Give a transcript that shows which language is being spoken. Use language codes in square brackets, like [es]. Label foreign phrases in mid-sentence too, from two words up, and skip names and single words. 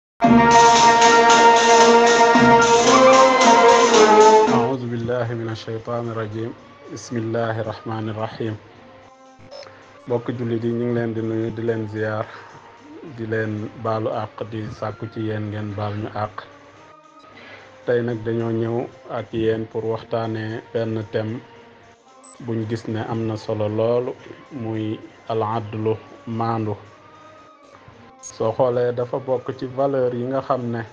[ar] أعوذ بالله من الشيطان الرجيم بسم الله الرحمن الرحيم [wo] bokk jullit yi ñu ngi leen di nuyu di leen ziyaar di leen baalu àq di sàkku ci yéen ngeen baal ñu àq tey nag dañoo ñëw ak yéen pour waxtaanee benn thème buñ gis ne am na solo loolu muy [ar] العدل [wo] maandu soo xoolee dafa bokk ci valeur yi nga xam ne